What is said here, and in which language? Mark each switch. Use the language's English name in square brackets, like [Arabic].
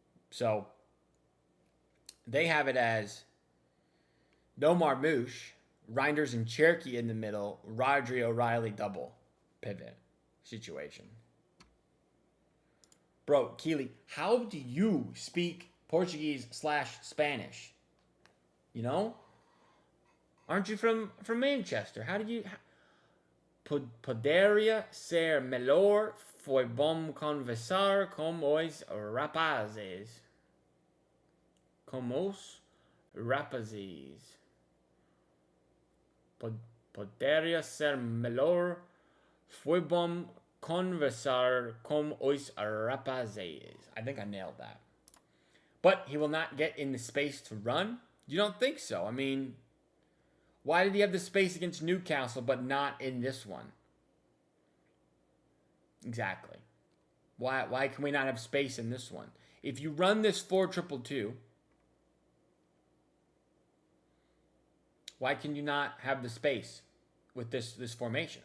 [English] So, they have it as no Marmouche, Reinders and Cherokee in the middle, Rodri O'Reilly double pivot situation. Bro, Keely, how do you speak Portuguese/Spanish? You know? Aren't you from Manchester? How did you... [Portuguese] Poderia ser melhor foi bom conversar com os rapazes. Com os rapazes. Poderia ser melhor foi bom conversar com os rapazes. [English] I think I nailed that. But he will not get in the space to run? You don't think so? I mean, why did he have the space against Newcastle but not in this one? Exactly. Why can we not have space in this one? If you run this 4-2-2, why can you not have the space with this formation?